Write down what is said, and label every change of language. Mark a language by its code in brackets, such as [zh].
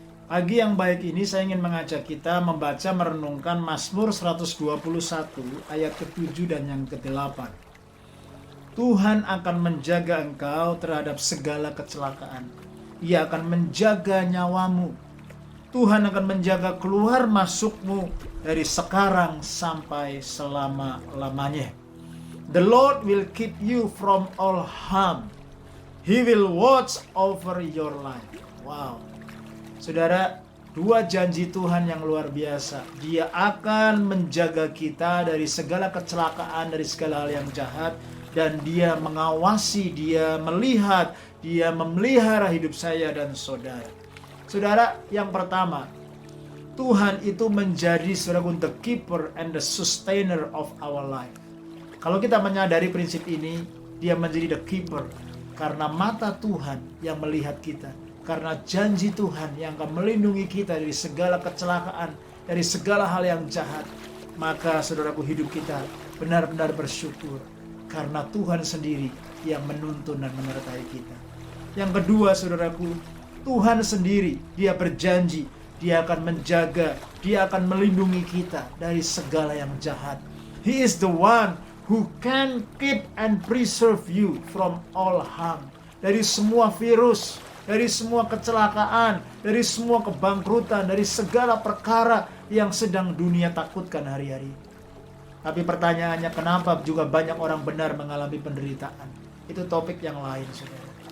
[id] Pagi yang baik ini saya ingin mengajak kita membaca merenungkan Mazmur 121 ayat ke-7 dan yang ke-8. Tuhan akan menjaga engkau terhadap segala kecelakaan. Ia akan menjaga nyawamu. Tuhan akan menjaga keluar masukmu dari sekarang sampai selama-lamanya. [en] The Lord will keep you from all harm. He will watch over your life. [id] Wow. Saudara, dua janji Tuhan yang luar biasa. Dia akan menjaga kita dari segala kecelakaan, dari segala hal yang jahat. Dan dia mengawasi, dia melihat, dia memelihara hidup saya dan saudara. Saudara, yang pertama, Tuhan itu menjadi saudara [en] the keeper and the sustainer of our life. [id] Kalau kita menyadari prinsip ini, dia menjadi [en] the keeper. [id] Karena mata Tuhan yang melihat kita. Karena janji Tuhan yang akan melindungi kita dari segala kecelakaan, dari segala hal yang jahat. Maka saudaraku, hidup kita benar-benar bersyukur. Karena Tuhan sendiri yang menuntun dan menyertai kita. Yang kedua saudaraku, Tuhan sendiri, dia berjanji. Dia akan menjaga, dia akan melindungi kita dari segala yang jahat. [en] He is the one who can keep and preserve you from all harm. [id] Dari semua virus, dari semua kecelakaan, dari semua kebangkrutan, dari segala perkara yang sedang dunia takutkan hari-hari. Tapi pertanyaannya, kenapa juga banyak orang benar mengalami penderitaan? Itu topik yang lain, saudara.